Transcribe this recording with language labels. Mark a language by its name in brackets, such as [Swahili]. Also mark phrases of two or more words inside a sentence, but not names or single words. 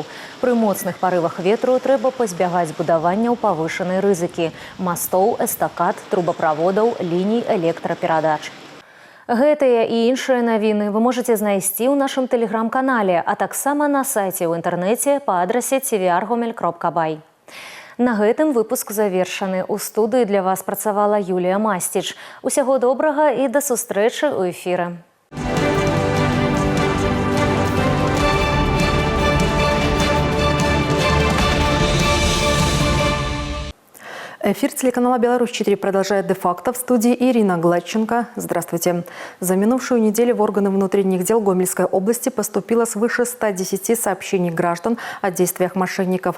[Belarusian] Пры моцных парывах ветру трэба пазбягаць будаванняў павышанай рызыкі – мастоў, эстакад, трубаправодаў, ліній электраперадач. Гэтыя і іншыя навіны вы можаце знайсці ў нашым тэлеграм-канале, а таксама на сайце ў інтэрнэце па адрасе tvr.gomel.by. На гэтым выпуск завершаны. У студыі для вас працавала Юлія Масціч. Усяго добрага і да сустрэчы ў эфіры. [Russian] Эфир телеканала «Беларусь-4» продолжает де-факто. В студии Ирина Гладченко. Здравствуйте. За минувшую неделю в органы внутренних дел Гомельской области поступило свыше 110 сообщений граждан о действиях мошенников.